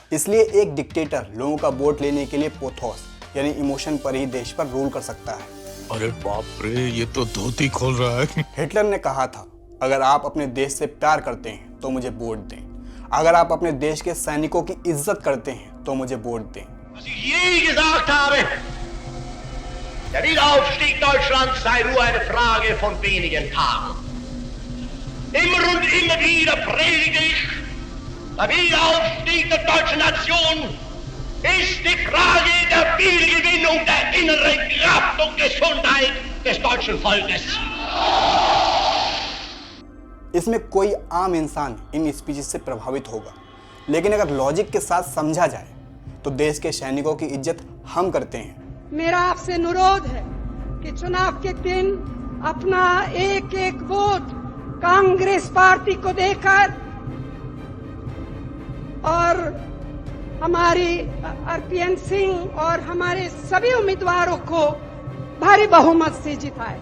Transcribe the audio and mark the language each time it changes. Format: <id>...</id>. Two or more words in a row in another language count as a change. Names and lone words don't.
<hi>इसलिए एक डिक्टेटर लोगों का वोट लेने के लिए पोथोस यानी इमोशन पर ही देश पर रूल कर सकता है। अरे बाप रे, ये तो धोती खोल रहा है। हिटलर ने कहा था, अगर आप अपने देश से प्यार करते हैं तो मुझे वोट दें, अगर आप अपने देश के सैनिकों की इज्जत करते हैं तो मुझे वोट दें।</hi> <de>Was ich je gesagt habe, der Wiederaufstieg Deutschlands sei nur eine Frage von wenigen Tagen. Immer und immer wieder predige ich, der Wiederaufstieg der deutschen Nation ist die Frage der Wiedergewinnung der inneren Kraft und Gesundheit des deutschen Volkes.</de> <hi>इसमें कोई आम इंसान इन स्पीचेस से प्रभावित होगा, लेकिन अगर लॉजिक के साथ समझा जाए तो देश के सैनिकों की इज्जत हम करते हैं। मेरा आपसे अनुरोध है कि चुनाव के दिन अपना एक एक वोट कांग्रेस पार्टी को देकर और हमारी आरपीएन सिंह और हमारे सभी उम्मीदवारों को भारी बहुमत से जिताए।</hi>